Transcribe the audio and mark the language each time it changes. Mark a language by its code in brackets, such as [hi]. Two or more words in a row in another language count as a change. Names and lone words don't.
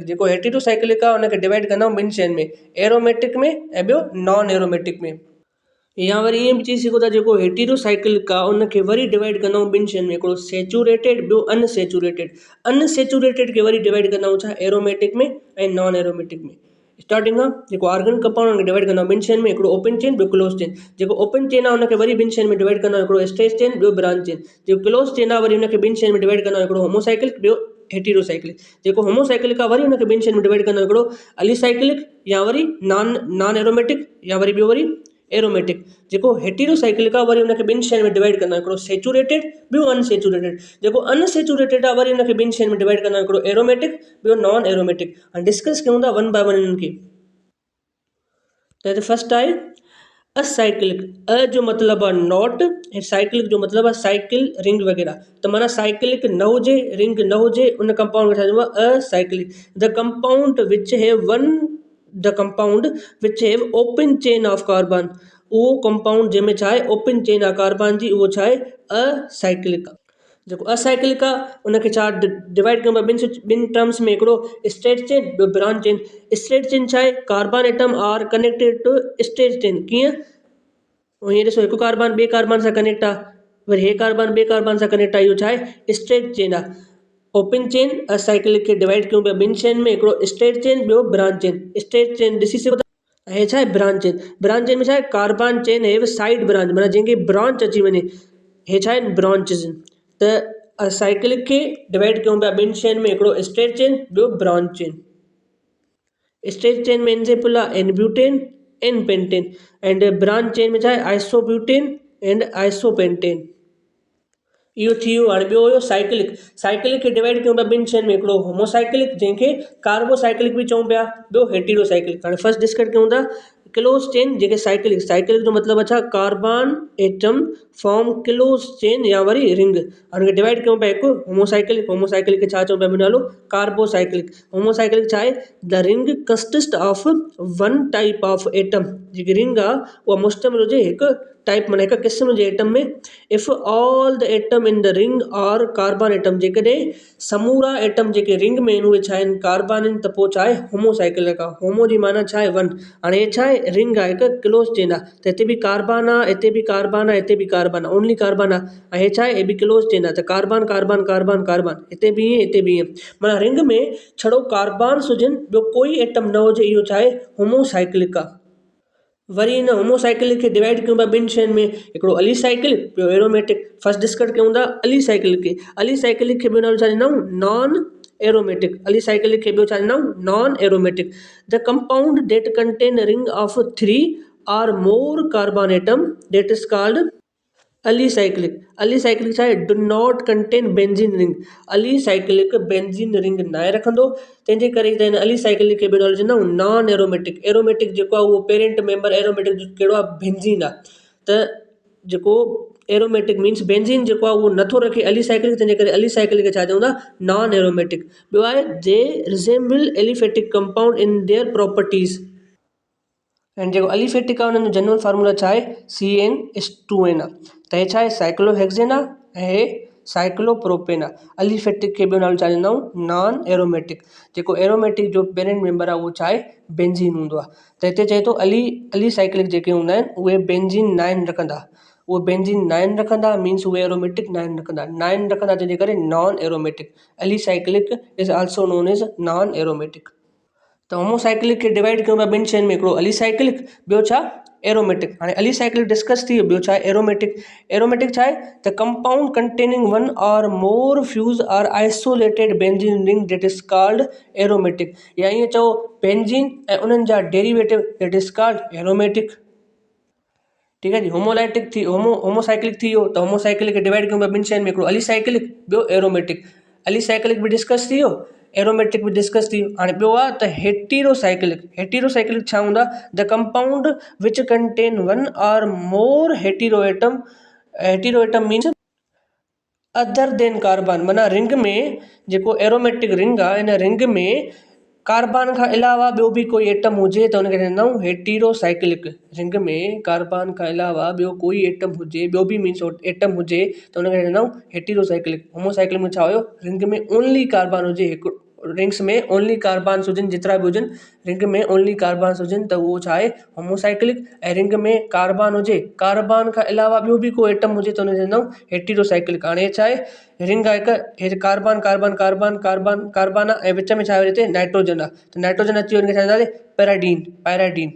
[sd] जेको हेटेरोसाइक्लिक आहे उनखे डिवाइड कंदा आहियूं ॿिनि शयुनि में, एरोमेटिक में ऐं ॿियो [en] non aromatic [sd] में। या वरी ईअं बि चई सघो था जेको हेटेरोसाइक्लिक आहे उनखे वरी डिवाइड कंदा आहियूं ॿिनि शयुनि में, हिकिड़ो सेचुरेटेड, ॿियो अनसेचुरेटेड। अनसेचुरेटेड खे वरी डिवाइड कंदा आहियूं छा, एरोमेटिक में ऐं [en] non aromatic [sd] में। स्टार्टिंग खां जेको [en] organic compound [sd] उनखे डिवाइड कंदा आहियूं ॿिनि शयुनि में, हिकिड़ो [en] open chain, [sd] ॿियो [en] close chain. [sd] जेको [en] open chain [sd] आहे उनखे वरी ॿिनि शयुनि में डिवाइड कंदा आहियूं, हिकिड़ो [en] stretch chain, [sd] ॿियो [en] branch chain. [sd] जेको [en] close chain [sd] आहे वरी उनखे ॿिनि शयुनि में डिवाइड कंदा आहियूं, हिकिड़ो होमोसाइक्लिक, ॿियो हेटेरोसाइक्लिक। जेको होमोसाइक्लिक आहे वरी उनखे ॿिनि शयुनि में डिवाइड कंदा आहियूं, हिकिड़ो अलीसाइक्लिक या वरी [en] non aromatic [sd] या वरी ॿियो वरी एरोमेटिक। जेको हेटेरोसाइक्लिक आहे वरी उनखे ॿिनि शयुनि में डिवाइड कंदा आहियूं, हिकिड़ो सेचुरेटेड, ॿियो अनसेचुरेटेड। जेको अनसेचुरेटेड आहे वरी उनखे ॿिनि शयुनि में डिवाइड कंदा आहियूं, हिकिड़ो एरोमेटिक, ॿियो [en] non aromatic. [sd] हाणे डिस्कस कयूं था [en] one by one [sd] इन्हनि खे। त फर्स्ट आहे असाइक्लिक। अ जो मतिलबु आहे नॉट ऐं साइक्लिक जो मतिलबु आहे साइकिल, रिंग वग़ैरह। त माना साइक्लिक न हुजे, रिंग न हुजे, उन कंपाउंड खे छा चइबो आहे, असाइक्लिक। [en] The compound which have open chain of carbon. [sd] उहो कंपाउंड जंहिंमें छा आहे [en] open chain [sd] आहे कार्बन जी, उहो छा आहे असाइक्लिक आहे। जेको असाइक्लिक आहे उनखे छा डिवाइड कयूं ॿिनि टर्म्स में, हिकिड़ो [en] straight chain, [sd] ॿियो [en] branch chain. straight chain [sd] छा आहे, [en] carbon atom are connected to straight chain. [sd] कीअं, हीअं ॾिसो, हिकु कार्बन ॿिए कार्बन सां कनेक्ट आहे, वरी हे कार्बन ॿिए कार्बन सां कनेक्ट आहे, इहो छा आहे [en] straight chain [sd] आहे। [en] open chain [sd] असाइक्लिक खे डिवाइड कयूं पिया ॿिनि शयुनि में, हिकिड़ो [en] straight chain, [sd] ॿियो [en] branch chain. straight chain [sd] ॾिसी सघो था, हे छा आहे [en] branch chain. branch chain [sd] में छा आहे, [en] Carbon chain have side branch, [sd] माना जंहिंखे ब्रांच अची वञे, हे छा आहिनि ब्रांचिस। त असाइक्लिक खे डिवाइड कयूं पिया ॿिनि शयुनि में, हिकिड़ो [en] straight chain, [sd] ॿियो [en] branch chain. straight chain [sd] में एग्जाम्पल आहे [en] n-butane, n-pentane. and branch chain [sd] में छा आहे [en] isobutane and isopentane. [sd] इहो थी वियो। हाणे ॿियो हुयो साइक्लिक। साइक्लिक खे डिवाइड कयूं पिया ॿिनि शयुनि में, हिकिड़ो होमोसाइक्लिक जंहिंखे कार्बोसाइक्लिक बि चऊं पिया, ॿियो हेटेरोसाइक्लिक। हाणे [en] first discuss [sd] कयूं था [en] close chain [sd] जेके साइक्लिक। साइक्लिक जो मतिलबु आहे छा, [en] carbon atom form close chain [sd] या वरी [en] रिंग। [sd] हाणे डिवाइड कयूं पिया, हिकु होमोसाइक्लिक। होमोसाइक्लिक खे छा चऊं पिया, नालो कार्बोसाइक्लिक। होमोसाइक्लिक छा आहे, [en] The ring consist of one type of atom. [sd] जेकी रिंग आहे उहा मुश्तमिल हुजे हिकु टाइप, माना हिकु क़िस्म जे एटम में। [en] If all the atom in the ring are carbon atom, [sd] जेकॾहिं समूरा एटम जेके रिंग में आहिनि उहे छा आहिनि कार्बन आहिनि, त पोइ छा आहे होमोसाइक्लिक आहे। होमो जी माना छा आहे वन। हाणे हे छा आहे रिंग आहे, हिकु [en] close chain [sd] आहे, त हिते बि कार्बन आहे, हिते बि कार्बन आहे, हिते बि कार्बन आहे, [en] only carbon [sd] आहे। ऐं हे छा आहे, हे बि [en] close chain [sd] आहे, त कार्बन कार्बन कार्बन कार्बन, हिते बि ईअं, हिते बि ईअं। माना रिंग में छड़ो कार्बन्स हुजनि, ॿियो कोई एटम न हुजे, इहो छा आहे होमोसाइक्लिक आहे। वरी इन होमोसाइक्लिक खे डिवाइड कयूं था ॿिनि शयुनि में, हिकिड़ो अलीसाइक्लिक, ॿियो एरोमेटिक। [en] first discuss [sd] कयूं था अलीसाइक्लिक खे। अलीसाइक्लिक खे ॿियो नालो छा ॾिनऊं, [en] non aromatic. [sd] अलीसाइक्लिक खे ॿियो छा ॾिनऊं, [en] Non aromatic. The compound that contain ring of 3 or more carbon atom that is called अलीसाइक्लिक। [sd] अलीसाइक्लिक छा आहे, [en] Do not contain benzene ring. [sd] अलीसाइक्लिक [en] benzene ring [sd] न आहे रखंदो, तंहिंजे करे त हिन अलीसाइक्लिक खे ॿियो नालो चवंदा आहियूं [en] non aromatic. [sd] एरोमेटिक जेको आहे उहो [en] parent member aromatic [sd] कहिड़ो आहे, बेंजीन आहे। त जेको [en] aromatic means benzene [sd] जेको आहे उहो नथो रखे अलीसाइक्लिक, तंहिंजे करे अलीसाइक्लिक खे छा चऊं था, [en] non aromatic. [sd] ॿियो आहे [en] they resemble aliphatic compound in their properties. [sd] एंड जेको अलीफेटिक आहे हुननि जो [en] general formula [sd] छा आहे, CN2N आहे। त हे छा आहे साइक्लोहेक्सेन आहे ऐं हे साइक्लोप्रोपेन आहे। अलीफेटिक खे ॿियो नालो छा ॾींदा आहियूं, [en] non aromatic. [sd] जेको एरोमेटिक जो [en] parent member [sd] आहे उहो छा आहे, बेंजीन हूंदो आहे। त हिते चए थो अलीसाइक्लिक जेके हूंदा आहिनि उहे बेंजीन 9 रखंदा। उहे बेंजीन 9 रखंदा मीन्स उहे एरोमेटिक 9 रखंदा। 9 रखंदा जंहिंजे करे [en] non aromatic. Alicyclic is also known as non aromatic. [sd] त होमोसाइक्लिक खे डिवाइड कयूं पिया ॿिनि शयुनि में, हिकिड़ो अलीसाइक्लिक, ॿियो छा एरोमेटिक। हाणे अलीसाइक्लिक डिस्कस थी वियो, ॿियो छा आहे एरोमेटिक। एरोमेटिक छा आहे, [en] The compound containing one or more fuse or isolated benzene ring that is called aromatic. [sd] या ईअं चओ बेंजीन ऐं उन्हनि जा डेरिवेटिव [en] that is called aromatic. [sd] ठीकु आहे जी। होमोलाइटिक थी होमोसाइक्लिक थी वियो। त होमोसाइक्लिक खे डिवाइड कयूं पिया ॿिनि शयुनि में, हिकिड़ो अलीसाइक्लिक, ॿियो एरोमेटिक। अलीसाइक्लिक बि डिस्कस थी वियो। एरोमेटिक बि डिस्कस थी। हाणे ॿियो आहे त हेटेरोसाइक्लिक। हेटेरोसाइक्लिक छा हूंदा? [en] The compound which contain one or more hetero atom. hetero atom means other than carbon, [sd] माना रिंग में जेको [en] aromatic ring [sd] आहे इन रिंग में कार्बन खां अलावा ॿियो बि कोई एटम हुजे त हुनखे चवंदा आहियूं हेटेरोसाइक्लिक। रिंग में कार्बन खां अलावा ॿियो कोई एटम हुजे, ॿियो बि मीन्स एटम हुजे त हुनखे चवंदा आहियूं हेटेरोसाइक्लिक। होमोसाइक्लिक में छा हुयो? रिंग में [en] only carbon [sd] हुजे, हिकु रिंग्स में [en] only carbon [sd] हुजनि, जेतिरा बि हुजनि रिंग में [en] only carbon [sd] हुजनि त उहो छा आहे? होमोसाइक्लिक। ऐं रिंग में कार्बन हुजे, कार्बन खां अलावा ॿियो बि कोई एटम हुजे त हुनखे चवंदा आहियूं हेटेरोसाइक्लिक। हाणे हे छा आहे? रिंग आहे हिकु, कार्बन कार्बन कार्बन कार्बन कार्बन आहे ऐं विच में छा आहे? हिते नाइट्रोजन आहे, त नाइट्रोजन अची वियो, हिनखे छा चवंदासीं? पैराडीन। पैराडीन।